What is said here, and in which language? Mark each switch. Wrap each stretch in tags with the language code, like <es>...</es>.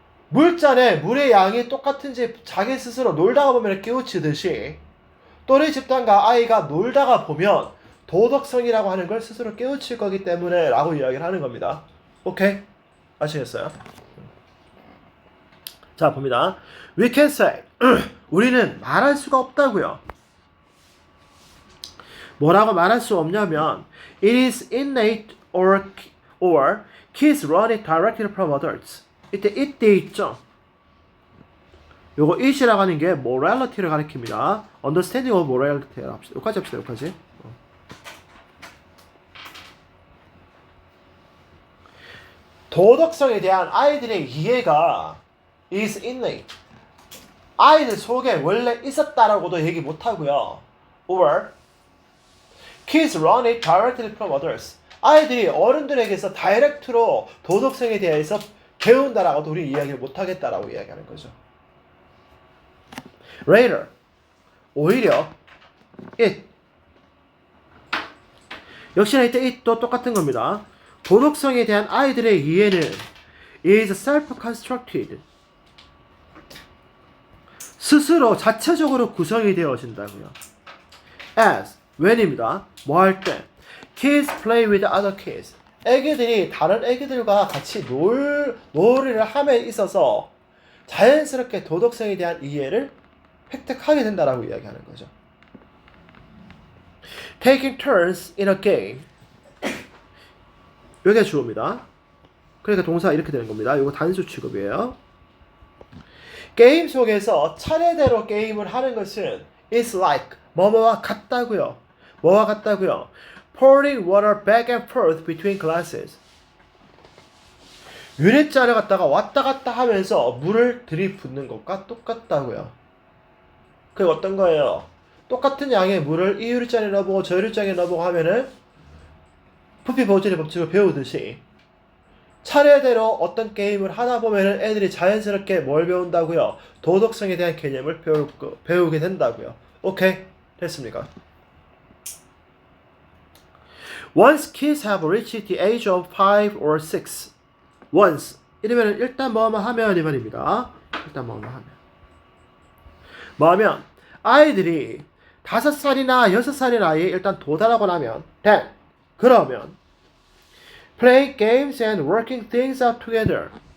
<ko>물잔에 물의 양이 똑같은지 자기 스스로 놀다가 보면 깨우치듯이 또래 집단과 아이가 놀다가 보면 도덕성이라고 하는 걸 스스로 깨우칠 거기 때문에 라고 이야기를 하는 겁니다. 오케이? 아시겠어요? 자, 봅니다.</ko> <en>We can say</en> <ko>우리는 말할 수가 없다고요. 뭐라고 말할 수 없냐면</ko> <en>It is innate or kids learn it directly from adults.</en> <ko>이때 이때 있죠. 요거 it이라고 하는 게 morality를 가리킵니다.</ko> <en>understanding of morality</en> <ko>를 합시다. 여기까지 합시다. 여기까지. 도덕성에 대한 아이들의 이해가</ko> <en>is innate.</en> <ko>아이들 속에 원래 있었다라고도 얘기 못하고요.</ko> <en>or kids learn it directly from others.</en> <ko>아이들이 어른들에게서 다이렉트로 도덕성에 대해서 배운다라고도 우리 이야기를 못하겠다라고 이야기하는 거죠.</ko> <en>Later,</en> <ko>오히려</ko> <en>it.</en> <ko>역시나 이때 it도 똑같은 겁니다. 도덕성에 대한 아이들의 이해는</ko> <en>is self-constructed.</en> <ko>스스로 자체적으로 구성이 되어진다고요. As, when입니다. 뭐 할 때?</ko> <en>Kids play with other kids.</en> <ko>애기들이 다른 애기들과 같이 놀이를 함에 있어서 자연스럽게 도덕성에 대한 이해를 획득하게 된다라고 이야기하는 거죠.</ko> <en>Taking turns in a game.</en> <ko>이게 주어입니다. 그러니까 동사 이렇게 되는 겁니다. 이거 단수 취급이에요. 게임 속에서 차례대로 게임을 하는 것은</ko> <en>is like</en> <ko>뭐뭐와 같다고요. 뭐와 같다고요.</ko> <en>pouring water back and forth between glasses.</en> <ko>유리잔을 갖다가 왔다 갔다 하면서 물을 들이붓는 것과 똑같다고요. 그게 어떤 거예요? 똑같은 양의 물을 이 유리잔에 넣어보고 저 유리잔에 넣어보고 하면은 부피 보존의 법칙을 배우듯이 차례대로 어떤 게임을 하다 보면은 애들이 자연스럽게 뭘 배운다고요? 도덕성에 대한 개념을 배우게 된다고요. 오케이? 됐습니까?</ko> <en>Once kids have reached the age of 5 or 6. Once.</en> <ko>이러면 일단 뭐뭐 하면 이 말입니다. 일단 뭐뭐 하면. 뭐하면 아이들이 5살이나 6살의 나이에 일단 도달하고 나면 then 그러면</ko> <en>play games and working things out together.</en>